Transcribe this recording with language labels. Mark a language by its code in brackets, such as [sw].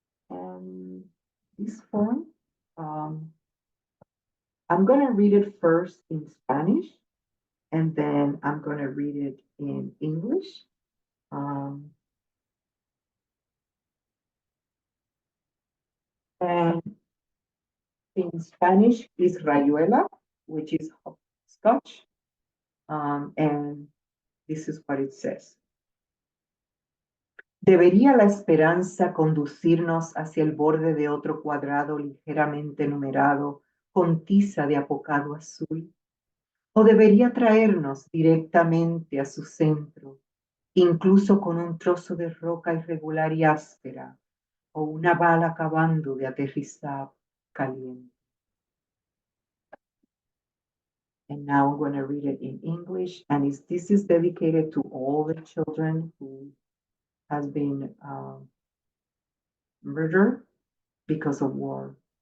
[en] And this poem, um, I'm going to read it first in Spanish, and then I'm going to read it in English. Um, and in Spanish is rayuela, which is hopscotch. And this is what it says. [es] ¿Debería la esperanza conducirnos hacia el borde de otro cuadrado ligeramente numerado con tiza de apocado azul? ¿O debería traernos directamente a su centro, incluso con un trozo de roca irregular y áspera, o una bala acabando de aterrizar caliente? [en] And now I'm going to read it in English, and this is dedicated to all the children who has been murdered because of war.